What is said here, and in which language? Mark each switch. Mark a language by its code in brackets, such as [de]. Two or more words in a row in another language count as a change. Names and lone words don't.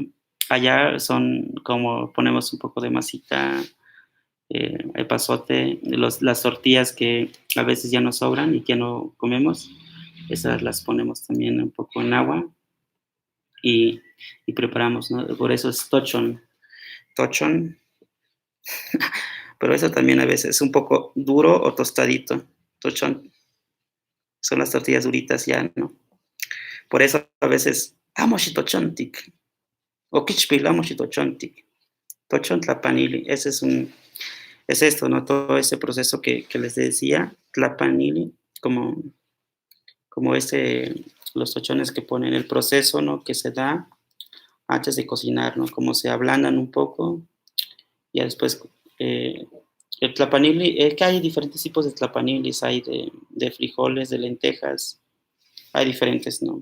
[es] Allá son como ponemos un poco de masita, epazote, las tortillas que a veces ya nos sobran y que no comemos, esas las ponemos también un poco en agua y preparamos, ¿no? Por eso es tochon, pero eso también a veces es un poco duro o tostadito, tochon, son las tortillas duritas ya, ¿no? Por eso a veces, [nah] amo tochontic, o kichpil, amo tochontic, tochon tlapanili, [es] es esto, ¿no? Todo ese proceso que les decía, tlapanili, como los tochones que ponen, el proceso, ¿no? Que se da antes de cocinar, ¿no? Como se ablandan un poco, y después el tlapanili, es que hay diferentes tipos de tlapanilis, hay de frijoles, de lentejas, hay diferentes, ¿no?